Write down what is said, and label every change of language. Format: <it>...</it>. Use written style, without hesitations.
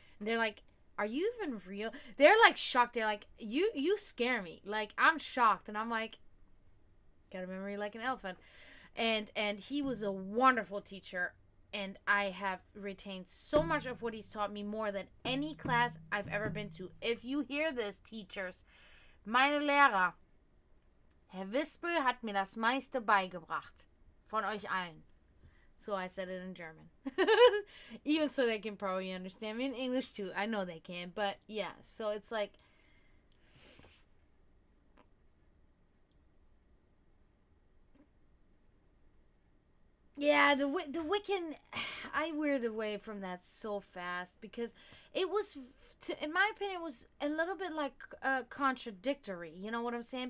<en>And they're like, are you even real? They're, shocked. They're like, you scare me. I'm shocked. And I'm like, got a memory like an elephant. And he was a wonderful teacher. And I have retained so much of what he's taught me, more than any class I've ever been to. If you hear this, teachers,</en> <de>meine Lehrer, Herr Wispe hat mir das meiste beigebracht. Von euch allen.</de> <en>So I said it in German. Even so they can probably understand me in English too. I know they can, but yeah. So it's like... Yeah, the Wiccan, I veered away from that so fast because it was, in my opinion, it was a little bit contradictory. You know what I'm saying?</en>